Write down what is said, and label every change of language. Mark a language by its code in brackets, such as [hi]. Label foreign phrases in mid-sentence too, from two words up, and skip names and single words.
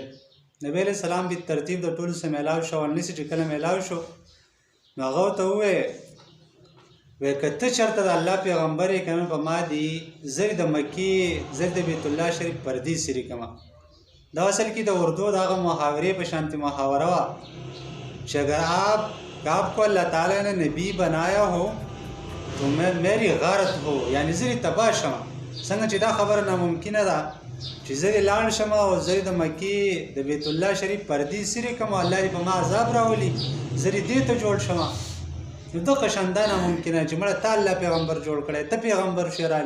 [ps] نبی علیه السلام به ترتیب د ټولو سره میلاو شو. ورنسې چې کله میلاو شو نو هغه ورته وویې که ته چېرته د الله پیغمبر یې که نه په ما دي زه د مکې زه د بیت الله شریف پردې سیرې کړمه. دا اصل کې د اردو د هغه محاورې په شانتې محاوره وه چې [ur] اگر آپ کو اللہ تعالیٰ نے نبی بنایا ہو تو میری غارت ہو، [ps] یعنی زه دې تباه شم. څنګه چې دا خبره ناممکنه ده چې زه دې لاړ شم او زه د مکې د بیت الله شریف پردې سیرې کړم او الله دې په ما عذاب راولي، زه دې ته جوړ شم. نو دغه شان دا ناممکنه چې مړه تا الله پیغمبر جوړ کړی، ته پیغمبر شې رالی.